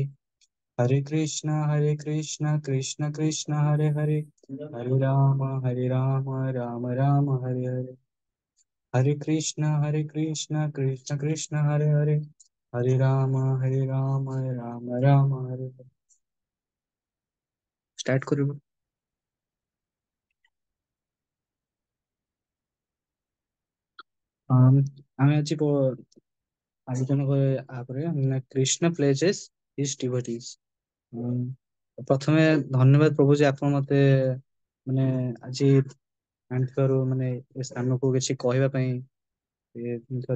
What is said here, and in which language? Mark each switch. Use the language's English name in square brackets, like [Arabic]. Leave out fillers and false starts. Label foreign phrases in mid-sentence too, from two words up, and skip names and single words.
[Hindi] हरे कृष्ण कृष्ण कृष्ण हरे हरे, हरे राम राम राम हरे हरे। हरे कृष्ण कृष्ण कृष्ण हरे हरे, हरे राम राम राम हरे हरे। [Odia] ସ୍ଟାର୍ଟ କରୁ। ଆମେ ଆଜି ଆଲୋଚନା ଆପରେ ମାନେ [English] Krishna pleases his devotees. [Odia] ପ୍ରଥମେ ଧନ୍ୟବାଦ ପ୍ରଭୁ ଯେ ଆପଣ ମତେ ମାନେ ଆଜି ଆଣିଥିବାରୁ ମାନେ ଏ ସ୍ଥାନକୁ କିଛି କହିବା ପାଇଁ ଥିବାରୁ।